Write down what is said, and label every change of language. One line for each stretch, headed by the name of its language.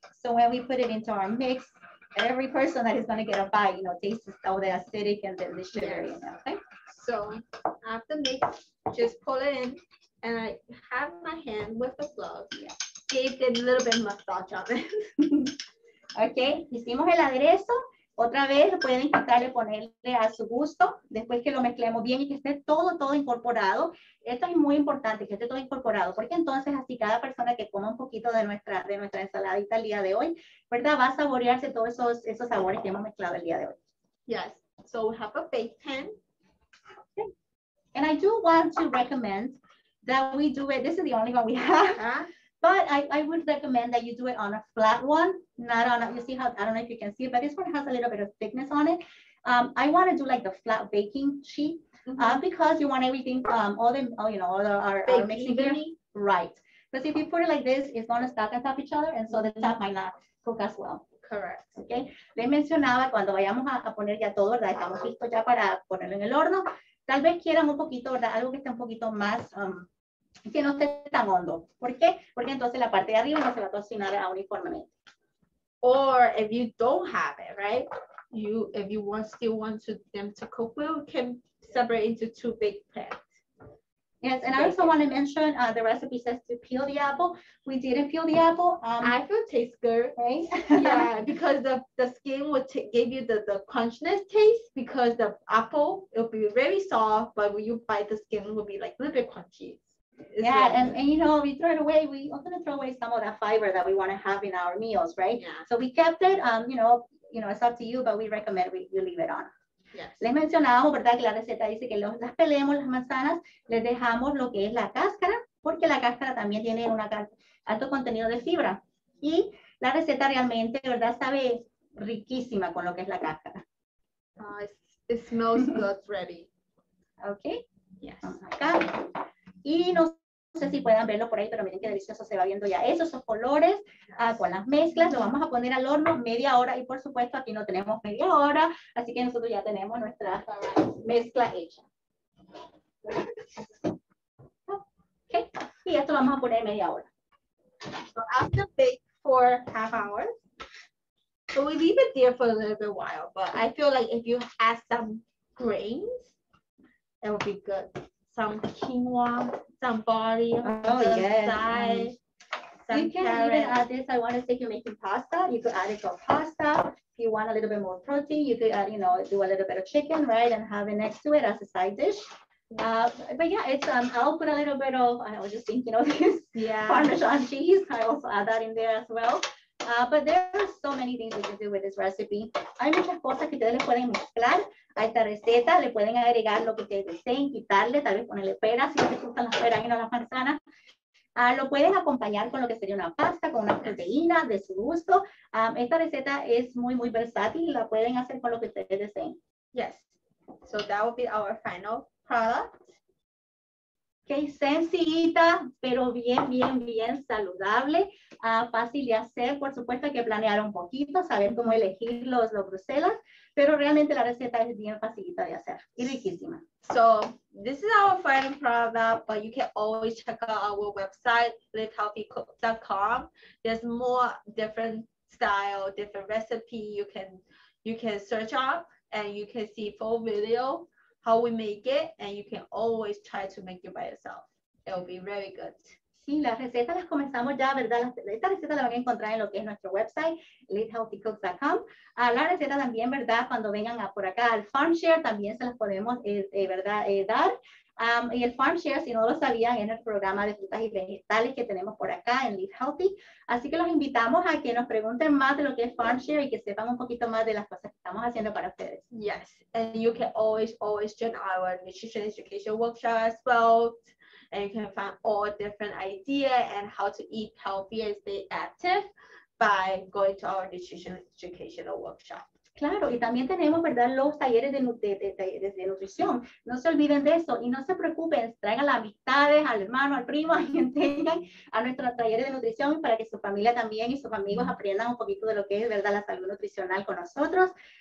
English: So when we put it into our mix, every person that is going to get a bite, you know, tastes all the acidic and the sugar in it, okay? So after mix, just pull it in, and I have my hand with the glove. Yeah. Give it a little bit massage on it.
Spanish: Okay, hicimos el aderezo. Otra vez pueden quitarle, ponerle a su gusto, después que lo mezclemos bien y que esté todo incorporado. Esto es muy importante, que esté todo incorporado, porque entonces así cada persona que coma un poquito de nuestra ensaladita el día de hoy, ¿verdad? Va a saborearse todos esos sabores que hemos mezclado el día de hoy.
English: Yes, so we have a bake pan. Okay. And I do want to recommend that we do it, this is the only one we have, but I would recommend that you do it on a flat one, not on a, you see how, I don't know if you can see it, but this one has a little bit of thickness on it. I want to do like the flat baking sheet, because you want everything, all our mixing here, right. Because if you put it like this, it's going to stack on top of each other, and so the top might not cook as well. Correct. Okay.
Spanish: Les mencionaba cuando vayamos a poner ya todo, ¿verdad? Estamos listos ya para ponerlo en el horno. Tal vez quieran un poquito, ¿verdad? Algo que esté un poquito más, que no esté tan hondo. ¿Por qué? Porque entonces la parte de arriba no se va a cocinar uniformemente.
English: Or if you don't have it, right? If you still want them to cook well, you can separate into 2 big pans. Yes, and I also want to mention the recipe says to peel the apple. We didn't peel the apple. I feel it tastes good, right? Yeah, because the skin would give you the crunchness taste, because the apple, it'll be very soft, but when you bite the skin, it will be like a little bit crunchy. Yeah, and you know, we throw it away. We often throw away some of that fiber that we want to have in our meals, right? Yeah. So we kept it. You know, it's up to you, but we recommend you leave it on. Yes.
Spanish: Les mencionábamos, ¿verdad? Que la receta dice que las pelemos las manzanas, les dejamos lo que es la cáscara, porque la cáscara también tiene un alto contenido de fibra. Y la receta realmente, ¿verdad? Sabe riquísima con lo que es la cáscara.
English: It smells good ready. Ok. Yes.
Spanish: Vamos acá. Y no sé si puedan verlo por ahí, pero miren qué delicioso se va viendo ya eso, esos colores con las mezclas. Lo vamos a poner al horno media hora, y por supuesto aquí no tenemos media hora, así que nosotros ya tenemos nuestra mezcla hecha. Okay. Y esto lo vamos a poner media hora.
English: So after bake for half hour, so we leave it there for a little bit while, but I feel like if you add some grains, it will be good. Some quinoa, some barley on the yes. side. You can carrot. even add this. I want to say if you're making pasta, you could add it to pasta. If you want a little bit more protein, you could add, do a little bit of chicken, right, and have it next to it as a side dish. But yeah, it's I'll put a little bit of, I was just thinking of this, Parmesan cheese. I also add that in there as well. But there are so many things we can do with this recipe.
Spanish: Hay muchas cosas que ustedes le pueden mezclar a esta receta. Le pueden agregar lo que ustedes deseen, quitarle, tal vez ponerle peras si les gustan las peras y no las manzanas. Lo pueden acompañar con lo que sería una pasta, con una proteína de su gusto. Esta receta es muy, muy versátil. La pueden hacer con lo que ustedes deseen.
English: Yes. So that will be our final product.
Spanish: Okay, sencillita, pero bien, bien, bien saludable. Fácil de hacer. Por supuesto hay que planear un poquito, saber cómo elegir los bruselas, pero realmente la receta es bien facilita de hacer y riquísima.
English: So this is our final product, but you can always check out our website, livehealthycook.com. There's more different style, different recipe you can search up, and you can see full video how we make it, and you can always try to make it by yourself. It will be very good.
Spanish: Sí, las recetas las comenzamos ya, ¿verdad? Esta receta la van a encontrar en lo que es nuestro website, livehealthycook.com. La receta también, ¿verdad? Cuando vengan por acá al Farm Share, también se las podemos, ¿verdad? Dar. Y el Farm Share, si no lo sabían, es el programa de frutas y vegetales que tenemos por acá en Live Healthy. Así que los invitamos a que nos pregunten más de lo que es Farm Share y que sepan un poquito más de las cosas que estamos haciendo para ustedes.
English: Yes, and you can always join our nutrition education workshop as well. And you can find all different ideas and how to eat healthy and stay active by going to our nutrition educational workshop.
Spanish: Claro, y también tenemos, ¿verdad?, los talleres de nutrición. No se olviden de eso y no se preocupen, traigan las amistades, al hermano, al primo, a quien tengan a nuestros talleres de nutrición para que su familia también y sus amigos aprendan un poquito de lo que es, ¿verdad?, la salud nutricional con nosotros.